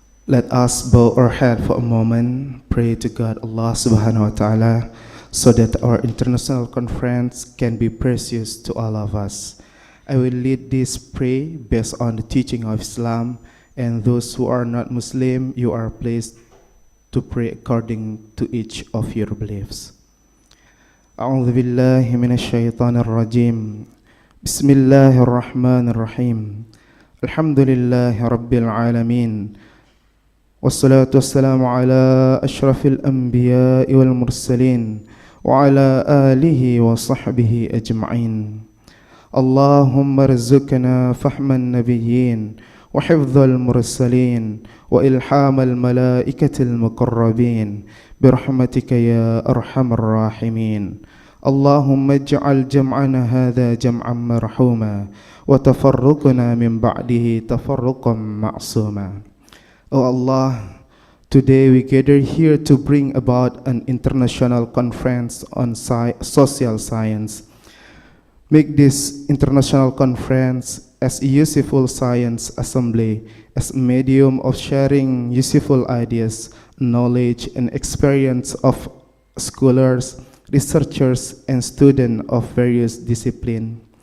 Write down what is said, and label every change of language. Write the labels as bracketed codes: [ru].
[en] Let us bow our head for a moment, pray to God Allah subhanahu wa ta'ala, so that our international conference can be precious to all of us. I will lead this prayer based on the teaching of Islam, and those who are not Muslim, you are placed to pray according to each of your beliefs. [ar] أعوذ بالله من الشيطان الرجيم بسم الله الرحمن الرحيم الحمد لله رب العالمين والصلاة والسلام على أشرف الأنبياء والمرسلين وعلى آله وصحبه أجمعين اللهم ارزقنا فهم النبيين وحفظ المرسلين وإلحام الملائكة المقربين برحمتك يا أرحم الراحمين اللهم اجعل جمعنا هذا جمعا مرحوما وتفرقنا من بعده تفرقا معصوما. [en] Oh Allah, today we gather here to bring about an international conference on social science. Make this international conference as a useful science assembly, as a medium of sharing useful ideas, knowledge and experience of scholars, researchers and students of various disciplines.